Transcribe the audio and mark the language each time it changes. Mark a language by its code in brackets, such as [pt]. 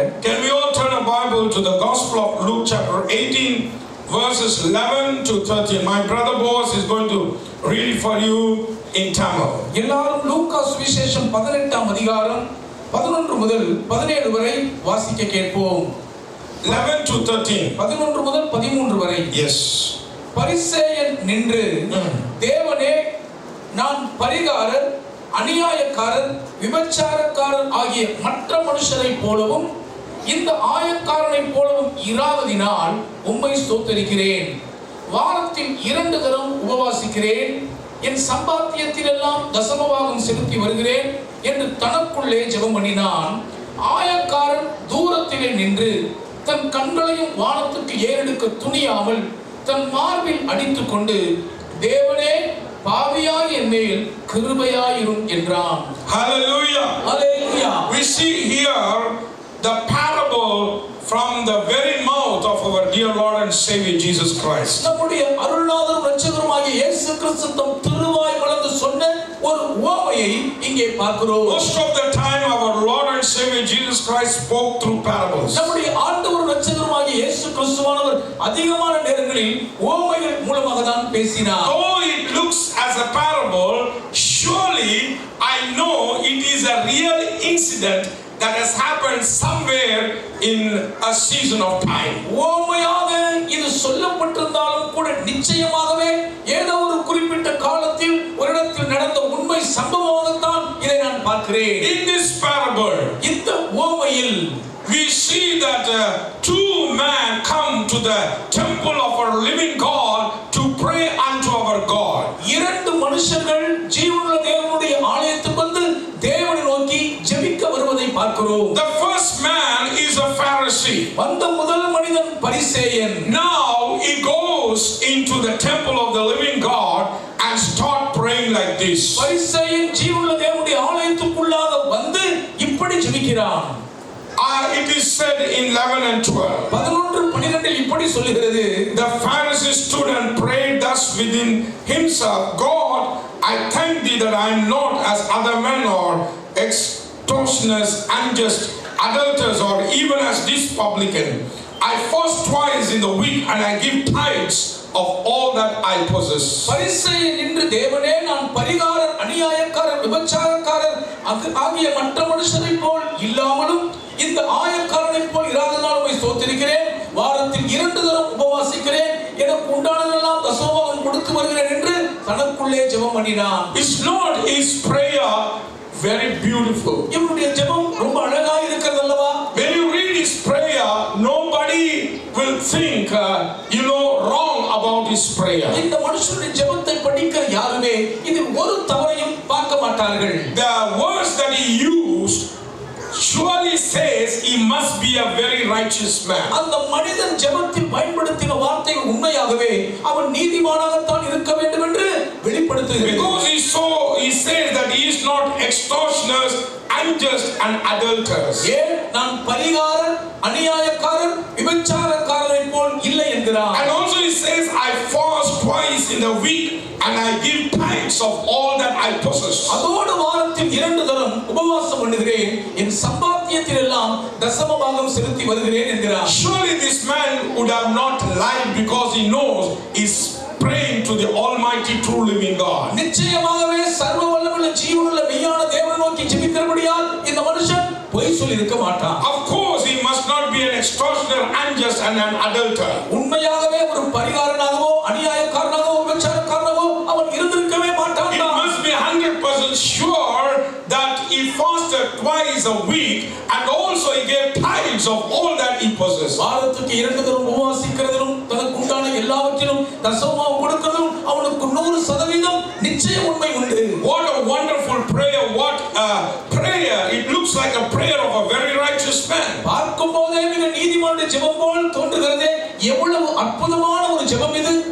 [en] can we all turn a Bible to the Gospel of Luke chapter 18 verses 11 to 13. My brother Boaz is going to read it for you in Tamil. [ta] எல்லாரும் லூக்கா சுவிசேஷம் 18ஆம் அதிகாரம் 11 முதல் 17 வரை வாசிக்க கேட்போம். [en] 11 to 13. [ta] 11 முதல் 13 வரை. [en] Yes. [ta] பரிசேயன் நின்று தேவனே, நான் பரிகாரர், அநியாயக்காரர், விபச்சாரக்காரர் ஆகிய மற்ற மனுஷரைப் போலவும் இந்த ஆயக்காரனைப் போலவும் இராததினால் உம்மை ஸ்தோத்தரிக்கிறேன். வாரத்தில் 2 தரம் உபவாசிக்கிறேன். என் சம்பாத்தியத்திலெல்லாம் தசமபாகம் செலுத்தி வருகிறேன் என்று தனக்குள்ளே ஜெபம் பண்ணினான். ஆயக்காரன் தூரத்திலே நின்று தன் கண்களையும் வானத்துக்கு ஏறெடுக்க துணியாமல் தன் மார்பில் அடித்துக் கொண்டு, தேவனே, பாவியாய் என் மேல் கிருபையாயிரும் என்றான். [en] Hallelujah. Hallelujah. We see here the parable from the very mouth of our dear Lord and Savior Jesus Christ. [ta] நம்முடைய அருள்நாதரும் இரட்சகருமாகிய இயேசு கிறிஸ்து தம் திருவாய் மலர்ந்து சொன்ன ஒரு உவமையை இங்கே பார்க்கிறோம். [en] Most of the time our Lord and Savior Jesus Christ spoke through parables. [ta] நம்முடைய ஆண்டவரும் இரட்சகருமாகிய இயேசு கிறிஸ்துவானவர் அதிகமான நேரங்களில் உவமைகள் மூலமாக தான் பேசினார். [en] Though it looks as a parable, surely I know it is a real incident that has happened somewhere in a season of time. [ta] உவமையாக இது சொல்லப்பட்டிருந்தாலும் கூட நிச்சயமாகவே ஏதோ ஒரு குறிப்பிட்ட காலத்தில் ஒரு இடத்தில் நடந்த உண்மை சம்பவமாகத்தான் இதை நான் பார்க்கிறேன். [en] In this parable, [ta] இந்த உவமையில் [en] we see that two men come to the temple of our living God to pray unto our God. [ta] 2 மனுஷர்கள் ஜீவனுள்ள தேவனுடைய ஆலயத்துக்கு வந்து தேவனை நோக்கி ஜெபிக்க வருவதை பார்க்கிறோம். [en] The first man is a Pharisee. [ta] வந்த முதல் மனிதன் பரிசேயன். [en] Now he goes into the temple of the living God and start praying like this. [ta] பரிசேயன் ஜீவனுள்ள தேவனுடைய ஆலயத்துக்குள்ளாக வந்து இப்படி ஜெபிக்கிறான். [en] It is said in 11 and 12. [ta] 11-12 இப்படி சொல்லுகிறது. [en] The Pharisee stood and prayed thus within himself, God, I thank thee that I am not as other men or extortioners, unjust, adulterers, or even as this publican. I fast twice in the week and I give tithes of all that I possess. [ta] பரிசேயன் என்று தேவனே, நான் பரிகாரர், அநியாயக்காரர், விபச்சாரக்காரர் ஆகிய மற்ற மனுஷரைப் போல் இல்லாமலும் இந்த ஆயக்காரனைப் போல் இராததினால் உம்மை ஸ்தோத்திரிக்கிறேன். வாரத்தில் 2 தரம் உபவாசிக்கிறேன். எனக்கு உண்டானதெல்லாம் தசமபாகம் கொடுத்து வருகிறேன் என்று தனக்குள்ளே ஜெபம் பண்ணினான். [en] Is not his prayer very beautiful? [ta] இவனுடைய ஜெபம் ரொம்ப அழகாக இருக்கிறது அல்லவா? [en] When you read his prayer, nobody will think wrong about his prayer. [ta] இந்த மனுஷனுடைய ஜெபத்தை படிக்கிற யாருமே இதில் ஒரு தவறையும் பார்க்க மாட்டார்கள். [en] The words that he used surely says he must be a very righteous man. [ta] அந்த மனிதன் ஜெபத்தில் பயன்படுத்தின வார்த்தைகள் உண்மையாகவே அவன் நீதிமானாகத்தான் இருக்க வேண்டும் என்று வெளிப்படுத்துகிறது. [en] Because he says that he is not extortioners, unjust, and adulterers. [ta] ஏன் நான் பரிகாரர், அநியாயக்காரர், விபச்சாரக்காரரைப் போல் இல்லை என்கிறான். [en] And also he says I fast twice in the week and I give tithes of all that I possess. [ta] அதோடு வாரத்தில் 2 தரம் உபவாசம் பண்ணுகிறேன். என் சம்பாத்தியத்தில் எல்லாம் தசமபாகம் செலுத்தி வருகிறேன் என்கிறான். [en] Surely this man would have not lied because he knows he's praying to the almighty true living God. [ta] நிச்சயமாகவே சர்வ வல்லமையுள்ள ஜீவனுள்ள மெய்யான தேவனை நோக்கி ஜெபிக்கிறபடியால் இந்த மனுஷன் பொய் சொல்லி இருக்க மாட்டான். [en] Of course he must not be an extortioner, unjust, and an adulterer. [ta] உண்மையாகவே ஒரு பரிகாரனாகவோ அநியாயக்காரனாகவோ விபச்சாரக்காரனாகவோ அவன் இருந்திருக்கவே மாட்டான். [en] He must be 100% sure that he fasted twice a week and also he gave tithes of all that he possessed. [ta] வாரத்துக்கு 2 தரம் உபவாசிக்கிறதிலும் தனக்கு உண்டான எல்லாவற்றிலும் தசமபாகம் கொடுக்கிறதும் அவனுக்கு 100% நிச்சயம் உண்மை உண்டு. [en] What a wonderful prayer! What a prayer! It looks like a prayer of a very righteous man. [ta] பார்க்கும்போதே மிக நீதிமானுடைய ஜெபம் போல் தோன்றுகிறதே, எவ்வளவு அற்புதமான ஒரு ஜெபம் இது.